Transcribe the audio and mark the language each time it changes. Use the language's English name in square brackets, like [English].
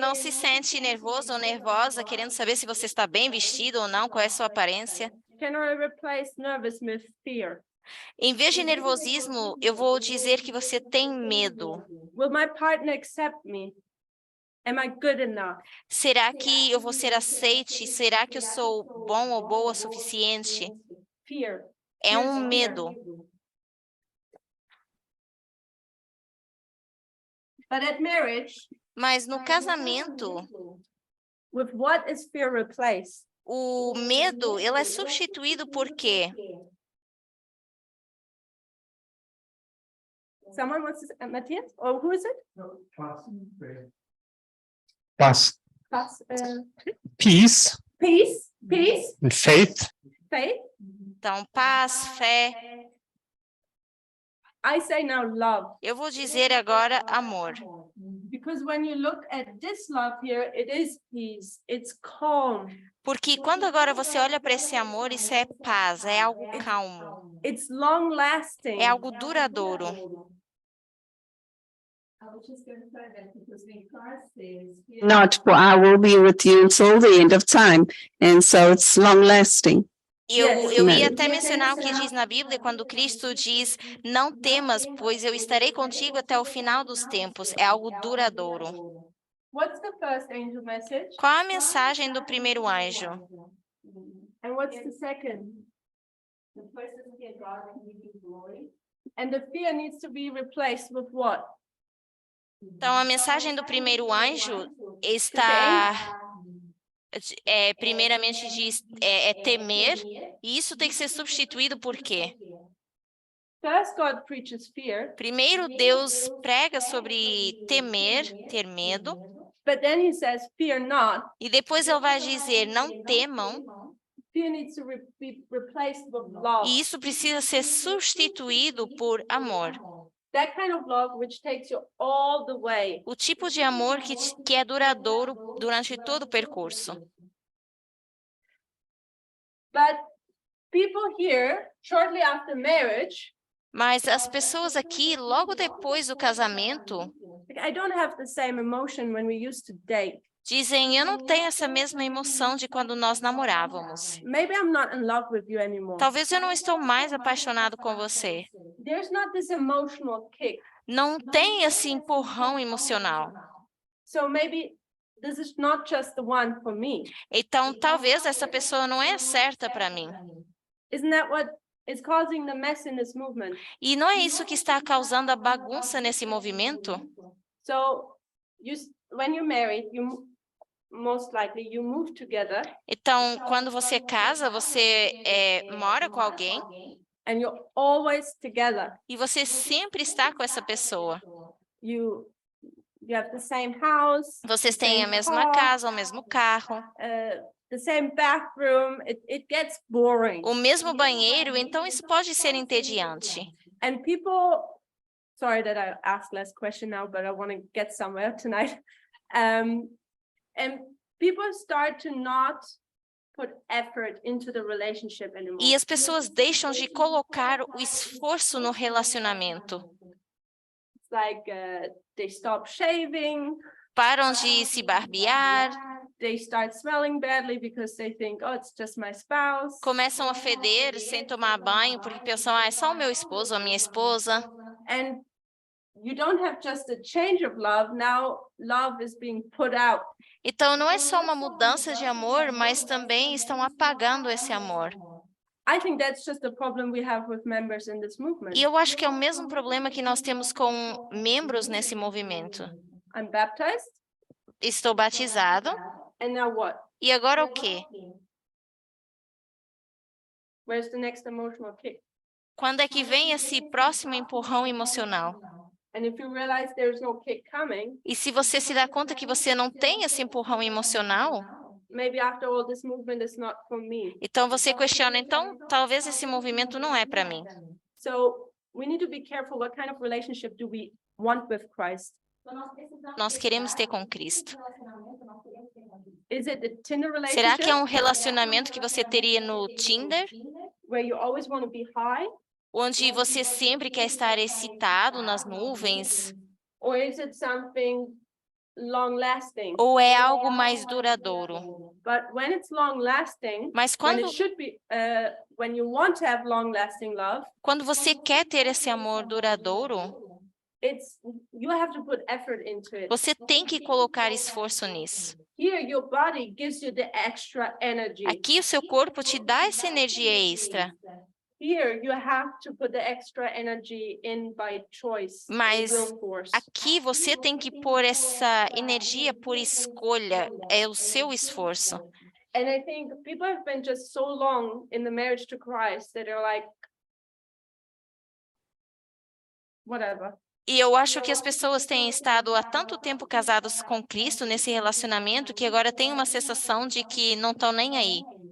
[Portuguese] não se sente nervoso ou nervosa, querendo saber se você está bem vestido ou não, qual é a sua aparência? [English] Can I replace nervous with fear? [Portuguese] Em vez de nervosismo, eu vou dizer que você tem medo. [English] Will my partner accept me? Am I good enough? [Portuguese] Será que eu vou ser aceite? Será que eu sou bom ou boa o suficiente? [English] Fear. [Portuguese] É um medo. [English] But at marriage, [Portuguese] Mas no casamento, [English] with what is fear replaced? [Portuguese] o medo, ele é substituído por quê? [English] Someone wants to, Matthias? Or who is it? Plus peace Peace, and faith. faith. [Portuguese] Então, paz, fé. [English] I say now love. [Portuguese] Eu vou dizer agora amor. [English] Because when you look at this love here, it is peace, it's calm, [Portuguese] Porque quando agora você olha para esse amor, isso é paz, é algo calmo, [English] it's long lasting. [Portuguese] é algo duradouro. [English] I was just going to say that because when Christ says, Not, for I will be with you until the end of time. And so it's long lasting. [Portuguese] Eu ia até mencionar o que diz na Bíblia, quando Cristo diz, não temas, pois eu estarei contigo até o final dos tempos. É algo duradouro. [English] What's the first angel message? [Portuguese] Qual a mensagem do primeiro anjo? [English] And what's the second? the person fear God and give him glory, And the fear needs to be replaced with what? [Portuguese] Então, a mensagem do primeiro anjo está, primeiramente diz, temer, e isso tem que ser substituído por quê? [English] First, God preaches fear, [Portuguese] Primeiro, Deus prega sobre temer, ter medo, [English] but then he says, fear not. [Portuguese] e depois ele vai dizer, não temam, [English] Fear needs to be replaced with love. [Portuguese] e isso precisa ser substituído por amor. [English] That kind of love which takes you all the way. [Portuguese] O tipo de amor que é duradouro durante todo o percurso. [English] But people here, shortly after marriage, [Portuguese] Mas as pessoas aqui, logo depois do casamento, [English] I don't have the same emotion when we used to date. [Portuguese] dizem, eu não tenho essa mesma emoção de quando nós namorávamos. [English] Maybe I'm not in love with you anymore. [Portuguese] Talvez eu não estou mais apaixonado com você. [English] There's not this emotional kick. [Portuguese] Não tem esse empurrão emocional. [English] So maybe this is not just the one for me. [Portuguese] Então, talvez essa pessoa não é a certa para mim. [English] Isn't that what is causing the mess in this movement? [Portuguese] E não é isso que está causando a bagunça nesse movimento? [English] So when you're married, most likely you move together. [Portuguese] Então, quando você casa, você mora com alguém. [English] and you're always together. [Portuguese] E você sempre está com essa pessoa. [English] You have the same house, [Portuguese] Vocês têm a [English] same [Portuguese] mesma [English] car, [Portuguese] casa, o mesmo carro, [English] the same bathroom. It gets boring. [Portuguese] o mesmo banheiro, então isso pode ser entediante. [English] And people, sorry that I asked last question now, but I want to get somewhere tonight. And people start to not put effort into the relationship anymore. [Portuguese] E as pessoas deixam de colocar o esforço no relacionamento. [English] It's like they stop shaving. [Portuguese] Param de se barbear, [English] They start smelling badly because they think, oh, it's just my spouse. [Portuguese] começam a feder sem tomar banho, porque pensam, é só o meu esposo ou a minha esposa. [English] And you don't have just a change of love. Now love is being put out. [Portuguese] Então, não é só uma mudança de amor, mas também estão apagando esse amor. [English] I think that's just the problem we have with members in this movement. [Portuguese] E eu acho que é o mesmo problema que nós temos com membros nesse movimento. [English] I'm baptized, [Portuguese] Estou batizado, [English] and now what? [Portuguese] e agora o quê? [English] Where's the next emotional kick? [Portuguese] Quando é que vem esse próximo empurrão emocional? [English] And if you realize there's no kick coming, [Portuguese] E se você se dá conta que você não tem esse empurrão emocional, [English] maybe after all this movement is not for me. [Portuguese] então você questiona, então talvez esse movimento não é para mim. [English] So we need to be careful what kind of relationship do we want with Christ. [Portuguese] Nós queremos ter com Cristo. [English] Is it a Tinder [Portuguese] Será que é um [English] relationship [Portuguese] relacionamento que você teria no Tinder, [English] where you always want to be high? [Portuguese] onde você sempre quer estar excitado nas nuvens? [English] Or is it something long lasting? [Portuguese] Ou é algo mais duradouro? [English] But when it's long lasting, [Portuguese] Mas [English] when [Portuguese] quando, [English] it should be, when you want to have long lasting love, [Portuguese] quando você quer ter esse amor duradouro, [English] you have to put effort into it. [Portuguese] você tem que colocar esforço nisso. [English] Here, your body gives you the extra energy. [Portuguese] Aqui o seu corpo te dá essa energia extra, [English] Here, you have to put the extra energy in by choice, [Portuguese] mas [English] will force. [Portuguese] aqui você tem que pôr essa energia por escolha, é o seu esforço. [English] And I think people have been just so long in the marriage to Christ that they're like, whatever. [Portuguese] E eu acho que as pessoas têm estado há tanto tempo casadas com Cristo nesse relacionamento que agora tem uma sensação de que não estão nem aí.